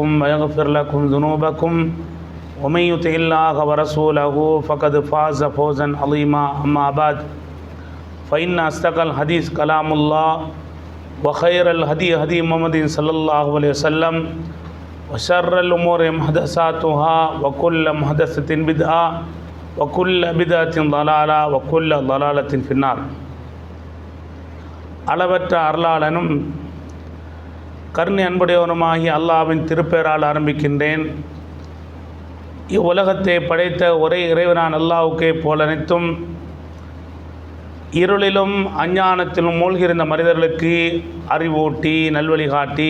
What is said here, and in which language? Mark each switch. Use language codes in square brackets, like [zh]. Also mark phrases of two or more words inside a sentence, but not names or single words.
[ar] ويغفر لكم ذنوبكم ومن يطع الله ورسوله فقد فاز فوزا عظيما أما بعد فإن أصدق الحديث كلام الله وخير الهدي هدي محمد صلى الله عليه وسلم وشر الأمور محدثاتها وكل محدثة بدعة وكل بدعة ضلالة وكل ضلالة في النار. [ta] அளவற்ற அருளாளனும் கருணை அன்புடையவனுமாகிய அல்லாஹ்வின் திருப்பெயரால் ஆரம்பிக்கின்றேன். இவ்வுலகத்தை படைத்த ஒரே இறைவனான அல்லாஹ்வுக்கே போலனைத்தும் இருளிலும் அஞ்ஞானத்திலும் மூழ்கியிருந்த மனிதர்களுக்கு அறிவூட்டி நல்வழி காட்டி